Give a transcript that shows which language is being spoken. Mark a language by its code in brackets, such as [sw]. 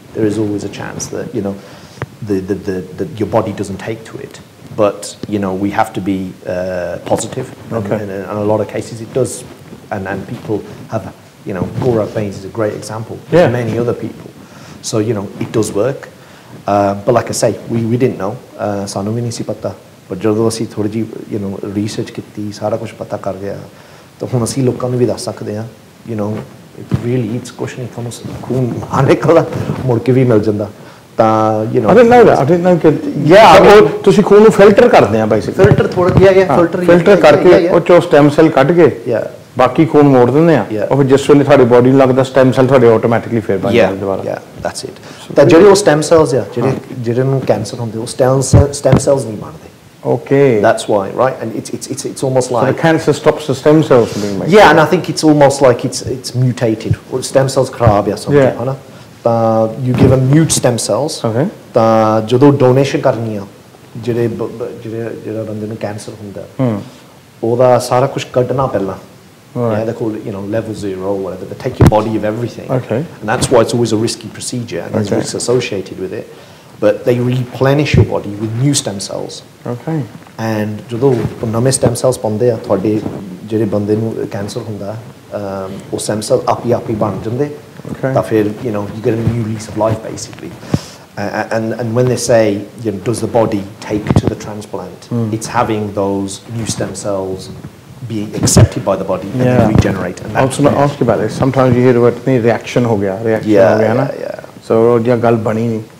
[en] There is always a chance that your body doesn't take to it. But we have to be positive, and in a lot of cases it does, and people have. Gaurav Bains is a great example. Yeah. Many other people. So it does work. But like I say, we didn't know. [pa] Sanu vi nahi si pata. But ਜਦੋਂ ਅਸੀਂ ਥੋੜੀ ਜੀ research ਕੀਤੀ ਸਾਰਾ ਕੁਝ ਪਤਾ ਕਰ ਗਿਆ ਤਾਂ ਹੁਣ ਅਸੀਂ ਲੋਕਾਂ ਨੂੰ ਵੀ ਦੱਸ ਸਕਦੇ ਹਾਂ [en] it really it's [pa] ਕੁਛ ਨਹੀਂ ਤੁਹਾਨੂੰ ਖੂਨ ਆਣੇ ਕਲਾ ਮੁੜ ਕੇ ਵੀ ਮਿਲ ਜਾਂਦਾ ਤਾਂ [en] I didn't know that. I didn't know [pa] ਤੁਸੀਂ ਖੂਨ ਨੂੰ ਫਿਲਟਰ ਕਰਦੇ ਆ [en] basically. [pa] ਫਿਲਟਰ ਥੋੜਾ ਜਿਹਾ ਫਿਲਟਰ ਕਰਕੇ ਉਹ ਚੋਂ ਸਟੈਮ ਸੈੱਲ ਕੱਢ ਕੇ ਬਾਕੀ ਖੂਨ ਮੋੜ ਦਿੰਦੇ ਆ ਉਹ ਫਿਰ ਜਿਸ ਵੇਲੇ ਤੁਹਾਡੀ ਬੋਡੀ ਨੂੰ ਲੱਗਦਾ ਸਟੈਮ ਸੈੱਲ ਤੁਹਾਡੇ ਆਟੋਮੈਟਿਕਲੀ ਫੇਰ ਬਣ ਜਾਂਦੇ ਦੁਬਾਰਾ [en] that's it [pa] ਤਾਂ ਜਿਹੜੇ ਉਹ ਸਟੈਮ ਸੈਲਸ ਆ ਜਿਹੜੇ ਨੂੰ ਕੈਂਸਰ ਹੁੰਦੇ ਉਹ ਸਟੈਮ ਸੈਲਸ ਨਹੀਂ ਬਣਦੇ [en] okay that's why right and it's almost like so the cancer stops the stem cells from being made and I think it's almost like it's mutated or stem cells [pa] ਖਰਾਬ ਆ ਸਮਝੋ ਹਨਾ ਤਾਂ [en] you give them mute stem cells [pa] ਤਾਂ ਜਦੋਂ donation ਕਰਨੀ ਆ ਜਿਹੜਾ ਬੰਦੇ ਨੂੰ ਕੈਂਸਰ ਹੁੰਦਾ ਉਹਦਾ ਸਾਰਾ ਕੁਝ ਕੱਢਣਾ ਪਹਿਲਾਂ. [en] Right. Yeah, they call it, level 0 or whatever. They take your body of everything. Okay. And that's why it's always a risky procedure and there's Okay. risks associated with it. But they replenish your body with new stem cells. Okay. [pa] And ਜਦੋਂ ਨਵੇਂ stem cells ਪਾਉਂਦੇ ਆ ਤੁਹਾਡੇ ਜਿਹੜੇ ਬੰਦੇ ਨੂੰ cancer ਹੁੰਦਾ ਉਹ stem cells ਆਪ ਹੀ ਬਣ ਜਾਂਦੇ. [en] Okay. [pa] ਤਾਂ ਫਿਰ [en] you get a new lease of life basically. And when they say, does the body take to the transplant, it's having those new stem cells being accepted by the body and then regenerate. And I was going to ask you about this. Sometimes you hear the word reaction [pa] ho gaya, [en] yeah. [pa] So dia gal bani nahi.